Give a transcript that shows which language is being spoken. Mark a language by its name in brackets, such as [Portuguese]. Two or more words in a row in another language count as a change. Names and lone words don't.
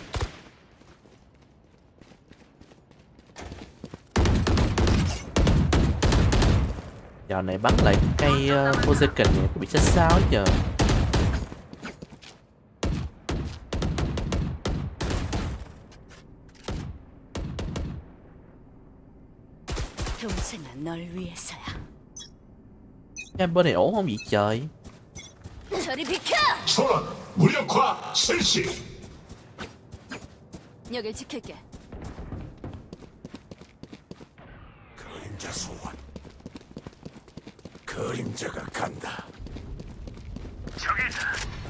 [Vietnamese] Giờ này bắn lại cây Forsaken này có bị chết sao hết giờ. [Korean] 동생아, 널 위해서야. [Vietnamese] Em bên này ổn không vậy trời? [Korean] 저리 비켜! 전원 무력화 실시. 여길 지킬게. 그림자 소환. 그림자가 간다. 저기다.